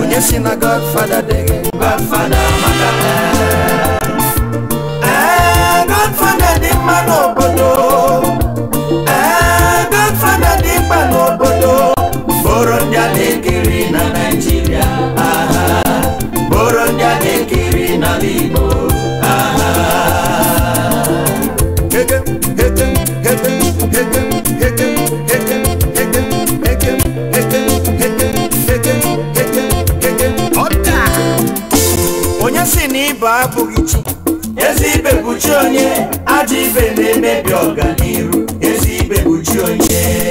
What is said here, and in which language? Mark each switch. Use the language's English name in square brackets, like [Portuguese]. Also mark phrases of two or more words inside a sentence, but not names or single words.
[Igbo] Onye si na Godfather dịghị Godfather maka, eh, Godfather dị mma n'obodo. Eh, Godfather dị mkpa n'obodo. Bụrụ ndị a na-ekiri na Naịjirịa, aha. Bụrụ ndị a na-ekiri n'ala Igbo, aha. Hekem, hekem, hekem, hekem, hekem, hekem, hekem, hekem. Ọda! Onye sị na ibe abụghị chi? Ezi ibe bụ chi onye, ajọ ibe na-emebi ọganiru. Ezi ibe bụ chi onye.